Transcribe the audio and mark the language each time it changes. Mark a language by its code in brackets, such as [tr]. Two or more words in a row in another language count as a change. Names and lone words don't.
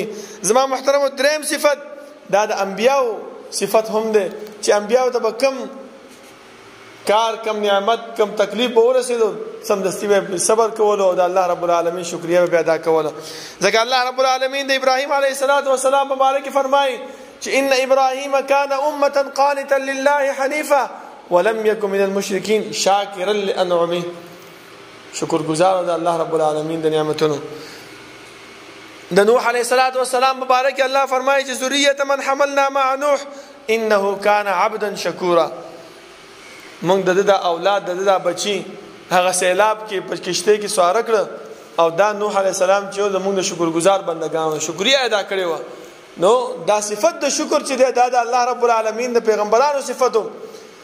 [ps] زما محترمو، دریم صفت دا د انبیاو صفت هم دی چې انبیاو ته به کم کار، کم نعمت، کم تکلیف به ورسېدو سمدستي به صبر کولو او د الله رب العالمین شکریه به ادا کوله. ځکه الله رب العالمین د ابراهیم [ar] علیه السلام [ps] په باره کې فرمایي چې [ar] ان ابراهیم کان امة قانتا لله حنیفا ولم یکن من المشرکین شاکرا لانعمه، [ps] شکر گزار د الله رب العالمین د نعمتونو. د نوح [ar] علیه السلام [ps] مبارک الله فرمایي چې [ar] ذریه من حملنا مع نوح انه کان عبدا شکورا، [ps] موږ د اولاد د بچی هغه سیلاب کې په کشته کې سوار کړ او دا نوح [ar] علیه السلام [ps] چې زموږ د شکر گزار بندگانو شکریا ادا کړی و. نو دا صفت د شکر چې دا د الله رب العالمین د پیغمبرانو صفتو.